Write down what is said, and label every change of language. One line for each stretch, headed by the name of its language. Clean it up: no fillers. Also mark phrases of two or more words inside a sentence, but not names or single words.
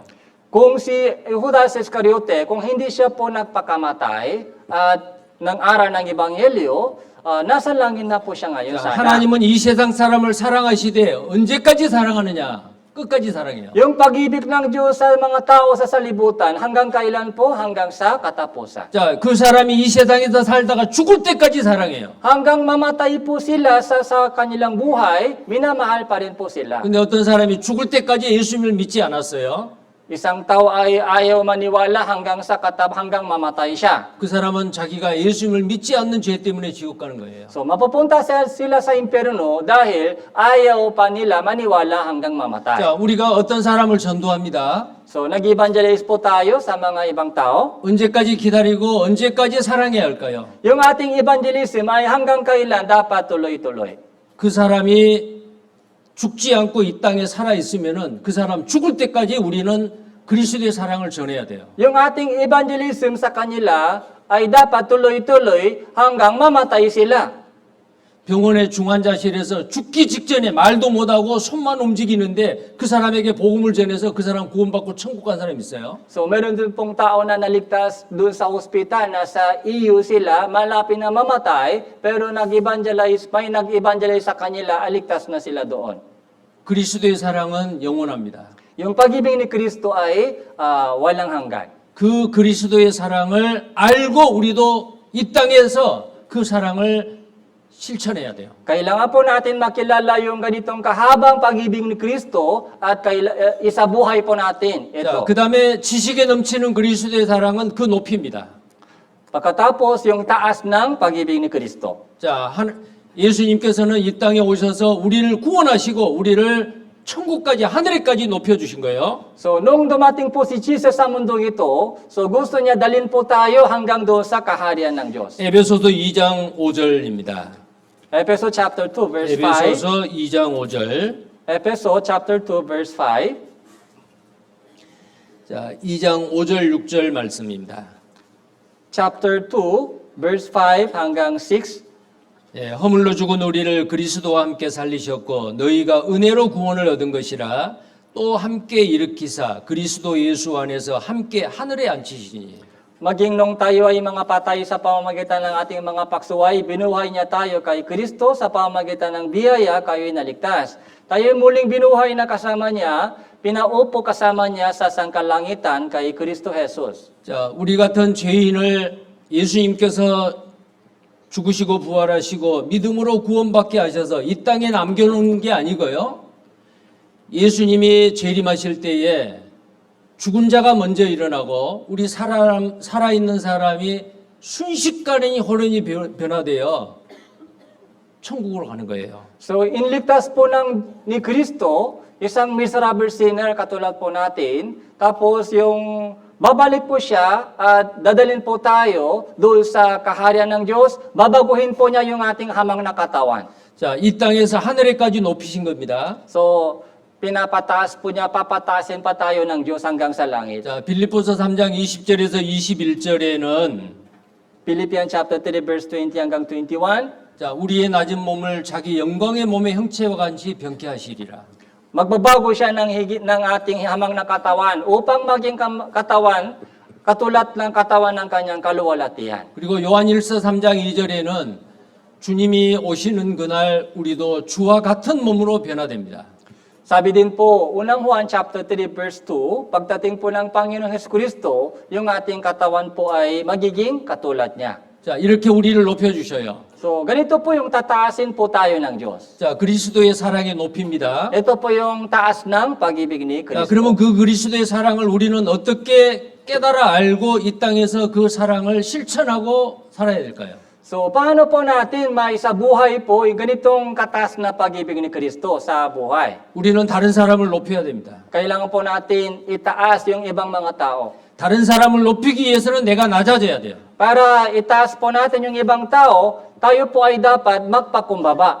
Filipino: Kung si Judas Iscariote, kung hindi siya po nagpakamatay at ng aral ng Ebanghelyo, nasa langit na po siya ngayon
Korean: 자,
Filipino: sana.
Korean: 하나님은 이 세상 사람을 사랑하시되 언제까지 사랑하느냐? 끝까지 사랑해요.
Filipino: Yung pag-ibig ng Diyos sa mga tao sa salibutan, hanggang kailan po? Hanggang sa katapusan.
Korean: 자, 그 사람이 이 세상에서 살다가 죽을 때까지 사랑해요.
Filipino: Hanggang mamatay po sila sa kanilang buhay, minamahal pa rin po sila.
Korean: 근데 어떤 사람이 죽을 때까지 예수님을 믿지 않았어요.
Filipino: Isang tao ay ayaw maniwala hanggang mamatay siya.
Korean: 그 사람은 자기가 예수님을 믿지 않는 죄 때문에 지옥 가는 거예요.
Filipino: So mapupunta sila sa impyerno dahil ayaw pa nila maniwala hanggang mamatay.
Korean: 자, 우리가 어떤 사람을 전도합니다.
Filipino: So nag-evangelize po tayo sa mga ibang tao.
Korean: 언제까지 기다리고 언제까지 사랑해야 할까요?
Filipino: Yung ating evangelism ay hanggang kailan dapat tuloy-tuloy.
Korean: 그 사람이 죽지 않고 이 땅에 살아 있으면은 그 사람 죽을 때까지 우리는 그리스도의 사랑을 전해야 돼요.
Filipino: Yung ating evangelism sa kanila ay dapat tuloy-tuloy hanggang mamatay sila.
Korean: 병원의 중환자실에서 죽기 직전에 말도 못하고 손만 움직이는데 그 사람에게 복음을 전해서 그 사람 구원받고 천국 간 사람 있어요.
Filipino: So meron din pong tao na naligtas doon sa ospital, nasa EU sila, malapit na mamatay, pero may nag-evangelize sa kanila, aligtas na sila doon.
Korean: 그리스도의 사랑은 영원합니다.
Filipino: Yung pag-ibig ni Kristo ay walang hanggan.
Korean: 그 그리스도의 사랑을 알고 우리도 이 땅에서 그 사랑을 실천해야 돼요.
Filipino: Kailangan po natin makilala yung ganitong kahabang pag-ibig ni Kristo at isabuhay po natin
Korean: 자,
Filipino: ito.
Korean: 그 다음에 지식에 넘치는 그리스도의 사랑은 그 높이입니다.
Filipino: Pagkatapos yung taas ng pag-ibig ni Kristo.
Korean: 자, 예수님께서는 이 땅에 오셔서 우리를 구원하시고 우리를 천국까지 하늘에까지 높여주신 거예요.
Filipino: So, nung dumating po si Jesus sa mundong ito, so gusto niya dalhin po tayo hanggang doon sa kaharian ng Diyos.
Korean: 에베소서 2장 5절입니다.
Filipino: Efeso
English: chapter 2 verse 5.
Korean: 에베소서 2장 5절.
Filipino: Efeso
English: chapter 2 verse 5.
Korean: 자, 2장 5절 6절 말씀입니다.
English: Chapter 2 verse 5
Filipino: hanggang 6.
Korean: 예, 허물로 죽은 우리를 그리스도와 함께 살리셨고 너희가 은혜로 구원을 얻은 것이라 또 함께 일으키사 그리스도 예수 안에서 함께 하늘에 앉히시니.
Filipino: Maging nung tayo ay mga patay sa pamamagitan ng ating mga paksuway, binuhay niya tayo kay Kristo sa pamamagitan ng biyaya, kayo'y naligtas. Tayo muling binuhay na kasama niya, pinaupo kasama niya sa sangkalangitan kay Kristo Jesus.
Korean: 자, 우리 같은 죄인을 예수님께서 죽으시고 부활하시고 믿음으로 구원받게 하셔서 이 땅에 남겨놓은 게 아니고요. 예수님이 재림하실 때에 죽은 자가 먼저 일어나고 우리 살아있는 사람이 순식간에 호련히 변화되어 천국으로 가는 거예요.
Filipino: So, inligtas po ni Kristo, isang
English: miserable sinner
Filipino: katulad po natin, tapos yung babalik po siya at dadalhin po tayo doon sa kaharian ng Diyos, babaguhin po niya yung ating hamang na katawan.
Korean: 자, 이 땅에서 하늘에까지 높이신 겁니다.
Filipino: So, pinapataas po niya, papatasin pa tayo ng Diyos hanggang sa langit.
Korean: 자, 빌립보서 3장 20절에서 21절에는
Filipino: Philippians
English: chapter 3 verse 20
Filipino: hanggang 21.
Korean: 자, 우리의 낮은 몸을 자기 영광의 몸의 형체와 같이 병케 하시리라.
Filipino: Magbabago siya ng higit ng ating hamang na katawan upang maging katawan katulad ng katawan ng kanyang kaluwalhatian.
Korean: 그리고 요한일서 3장 2절에는 주님이 오시는 그날 우리도 주와 같은 몸으로 변화됩니다.
Filipino: Sabi din po, unang Juan
English: chapter 3 verse 2,
Filipino: pagdating po ng Panginoong Jesucristo, yung ating katawan po ay magiging katulad niya.
Korean: 자, 이렇게 우리를 높여주셔요.
Filipino: So, ganito po yung tataasin po tayo ng Diyos.
Korean: 자, 그리스도의 사랑에 높입니다.
Filipino: Ito po yung taas ng pag-ibig ni
Korean: 자,
Filipino: Kristo.
Korean: 그러면 그 그리스도의 사랑을 우리는 어떻게 깨달아 알고 이 땅에서 그 사랑을 실천하고 살아야 될까요?
Filipino: So, paano po natin maisabuhay po yung ganitong kataas na pag-ibig ni Kristo sa buhay?
Korean: 우리는 다른 사람을 높여야 됩니다.
Filipino: Kailangan po natin itaas yung ibang mga tao.
Korean: 다른 사람을 높이기 위해서는 내가 낮아져야 돼요.
Filipino: Para itaas po natin yung ibang tao, tayo po ay dapat magpakumbaba.